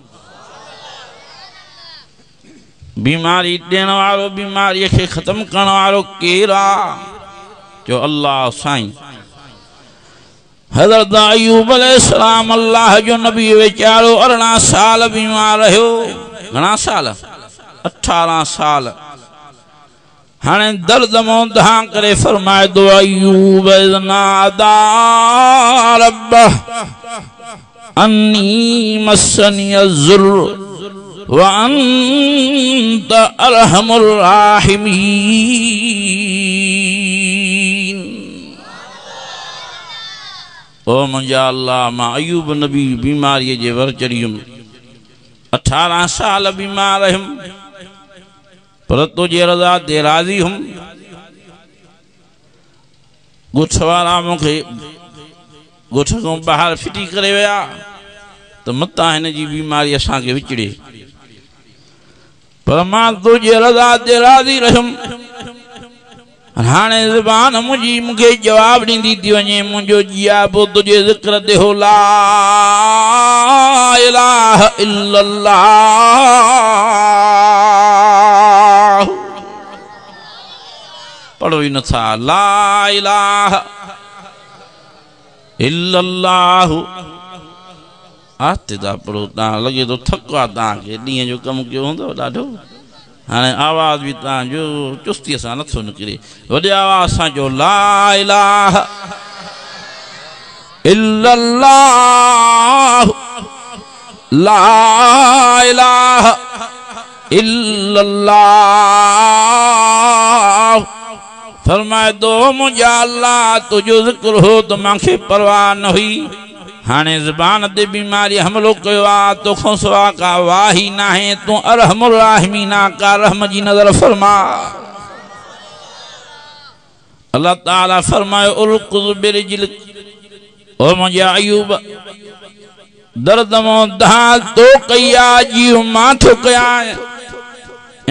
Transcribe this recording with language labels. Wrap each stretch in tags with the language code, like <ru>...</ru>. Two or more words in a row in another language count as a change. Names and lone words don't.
<sd>बीमारी ॾियण वारो बीमारीअ खे ख़त्म करण वारो केरु आहे जो अल्लाह साईं हज़रत अयूब अलैहिस्सलाम अल्लाह जो नबी वीचारो 18 साल बीमार रहियो घणा साल 18 साल हाणे दर्द मोंधा करे फरमाए दो अयूब</sd> <ar>نادى ربه أني مسني الضر و أنت أرحم</ar> <sd>राहिमीन ओ मुंहिंजा अल्लाह मां अयूब नबी बीमारीअ जे वर चढ़ियुमि 18 साल बीमार रहियुमि पर तुझे रज़ा ते राज़ी हुम ॻोठ वारा मूंखे ॻोठ खां ॿाहिरि फिटी करे विया त मतां हिन जी बीमारी असांखे विचड़े पर मां तुंहिंजे रज़ा ते राज़ी रहियुमि हाणे ज़बान मुंहिंजी मूंखे जवाब ॾींदी थी वञे मुंहिंजो जियाबो तुंहिंजे ज़िक्र ते हो</sd> <ar>لا إله إلا الله</ar> <sd>पढ़ो ई नथा</sd> <ar>لا إله إلا الله</ar> <sd>आस्ते था पढ़ो तव्हां लॻे थो थको आहे तव्हांखे ॾींहं जो कमु कयो हूंदो ॾाढो हाणे आवाज़ बि तव्हांजो चुस्तीअ सां नथो निकिरे वॾे आवाज़ सां चओ</sd> <ar>لا إله إلا الله لا إله إلا الله</ar> <sd>फरमाए दो मुंहिंजा अल्लाह तुंहिंजो ज़िक्र हो त मूंखे परवाह न हुई हाणे ज़बान ते बीमारी हमलो कयो आहे तोखां सवा का वाही नाहे तूं</sd> <ar>أرحم الراحمين</ar> <sd>का रहम जी नज़र फरमा अल्लाह ताला फरमायो</sd> <ar>اركض برجلك</ar> <sd>ओ मुंहिंजा अयूब दर्द मो दहाल तो कया जी माथो कया इन</sd>